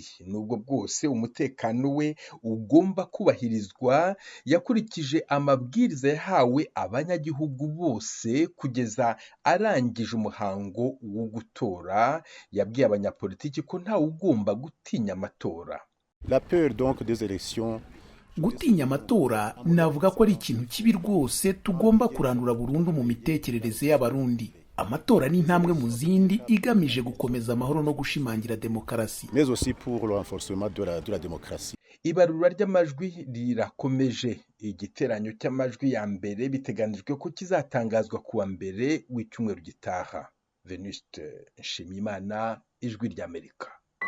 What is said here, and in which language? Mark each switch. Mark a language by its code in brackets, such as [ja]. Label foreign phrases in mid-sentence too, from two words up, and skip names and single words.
[rw] Nubwo bwose umutekano we ugomba kubahirizwa, yakurikije amabwiriza yahawe abanyagihugu bose kugeza arangije umuhango wo gutora. Yabwiye abanyapolitiki ko ntawe ugomba gutinya amatora. [fr] La peur donc des élections. [rw] Gutinya amatora navuga ko ari ikintu kibi rwose tugomba kurandura burundu mu mitekerereze y'abarundi. Amatora ni intambwe mu zindi igamije gukomeza amahoro no gushimangira demokarasi. [fr] Mais aussi pour le renforcement de la démocratie. [rw] Ibarura ry'amajwi rirakomeje. Igiteranyo cy'amajwi ya mbere biteganijwe ko kizatangazwa kuwa mbere w'icyumweru gitaha. Venuste Nshimiyimana, Ijwi ry'Amerika.